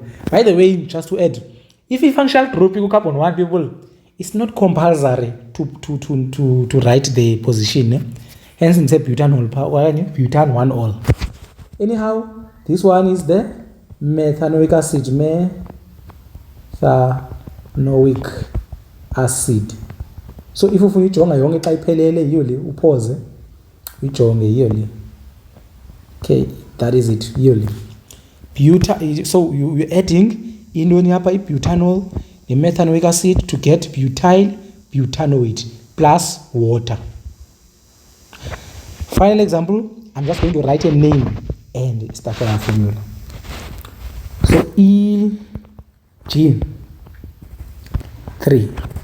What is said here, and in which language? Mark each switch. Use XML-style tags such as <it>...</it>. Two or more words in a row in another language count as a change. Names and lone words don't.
<en>By the way, just to add, if a functional group you carbon 1 people, it's not compulsory to write the position. Hence, it's a butanol, butan-1-ol. Anyhow, this one is the methanoic acid, methanoic acid.</en> <xh>So if ufuna ijonga yonke xa iphelele yiyo le, upause uyijonge yiyo le. Okay, that is it, yiyo le.</xh> <en>So you're adding</en> <xh>intoni apha ibutanol nemethanoic</xh> <en>acid to get butyl butanoate plus water. Final example, I'm just going to write a name and structural formula. So EG3.</en>